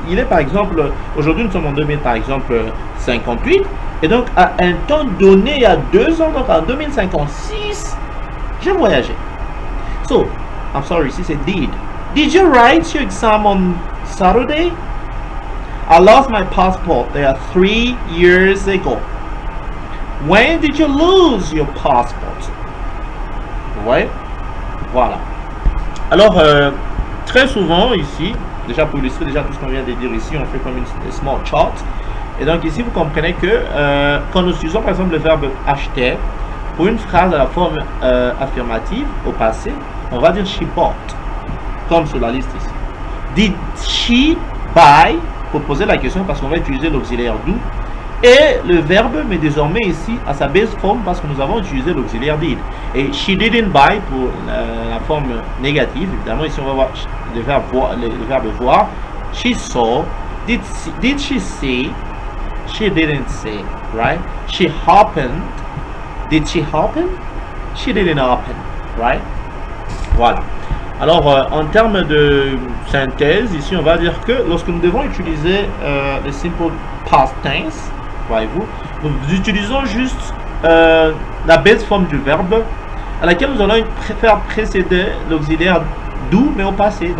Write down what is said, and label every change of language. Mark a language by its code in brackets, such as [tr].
[fr] Il est par exemple, aujourd'hui nous sommes en 2000, par exemple, 58. Et donc, à un temps donné, il y a 2 ans, donc en 2056, j'ai voyagé. [en] So, I'm sorry, [fr] ici c'est [en] did. Did you write your exam on Saturday? I lost my passport there 3 years ago. When did you lose your passport? [fr] Ouais, voilà. Alors, très souvent ici, déjà pour illustrer déjà tout ce qu'on vient de dire ici, on fait comme une [en] small chart. [fr] Et donc ici, vous comprenez que quand nous utilisons par exemple le verbe acheter, pour une phrase à la forme affirmative au passé, on va dire [en] she bought. [fr] Comme sur la liste ici. [en] Did she buy? [fr] Pour poser la question, parce qu'on va utiliser l'auxiliaire do. Et le verbe, mais désormais ici, à sa base forme, parce que nous avons utilisé l'auxiliaire did. Et [en] she didn't buy [fr] pour la forme négative. Évidemment, ici, on va voir le verbe voir. [en] She saw. Did she see? She didn't see, right? She happened. Did she happen? She didn't happen, right? [fr] Voilà. Alors, en termes de synthèse, ici, on va dire que lorsque nous devons utiliser le simple past tense, voyez-vous, nous utilisons juste la base forme du verbe à laquelle nous allons faire précéder l'auxiliaire do, mais au passé.